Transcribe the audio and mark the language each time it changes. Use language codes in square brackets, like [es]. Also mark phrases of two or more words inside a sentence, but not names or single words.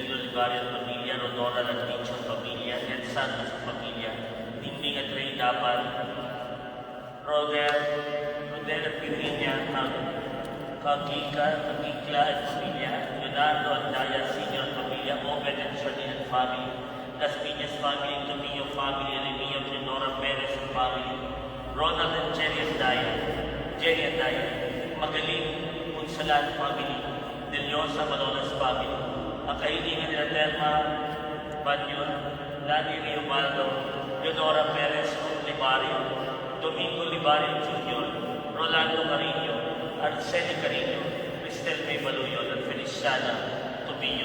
[tl] Varias Pamilya, Rodora at Pinchon Pamilya, Ed Santos Pamilya, Dingding at Ray Dapan, Rodel at Virginia, Kagika at Pamilya, Leonardo at Daya Senior Pamilya, Obed at Shardin [en] and family, [tl] Las Piñas [en] family, Tomillo family, Remio, Leonora Perez and family, Ronald and Jerry and Daya, Magaling, Unsalan family, Deliosa Malonas family, [tl] ang kaibigan nila [en] Telma Banyon, Lani Riobaldo, Leonora Perez Libario, Domingo Libario Jr., Rolando Carino, Arceli Carino, Cristel May Baluyon at Feliciana Tubillo.